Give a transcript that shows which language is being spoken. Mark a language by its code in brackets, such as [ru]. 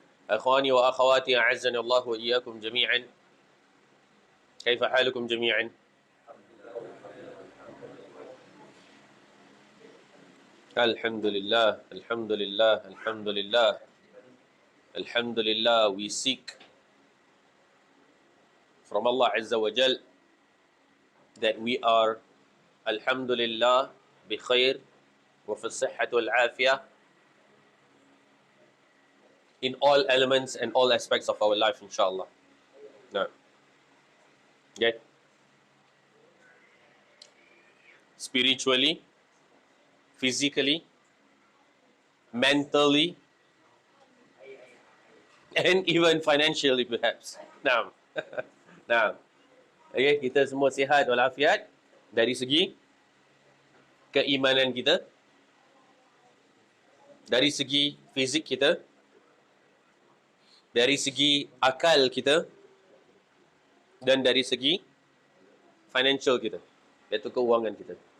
[ar] أخواني وأخواتي أعزني الله وإياكم جميعا كيف حالكم جميعا؟ الحمد لله الحمد لله الحمد لله الحمد لله. [en] We seek from Allah Azza wa Jal that we are alhamdulillah [ar] بخير وفي الصحة والعافية [en] in all elements and all aspects of our life, inshallah. No. Okay. Spiritually, physically, mentally, and even financially perhaps. Now. Now. [ms] Okay, kita semua sihat walafiat dari segi keimanan kita, dari segi fizik kita, dari segi akal kita, dan dari segi financial kita, iaitu keuangan kita.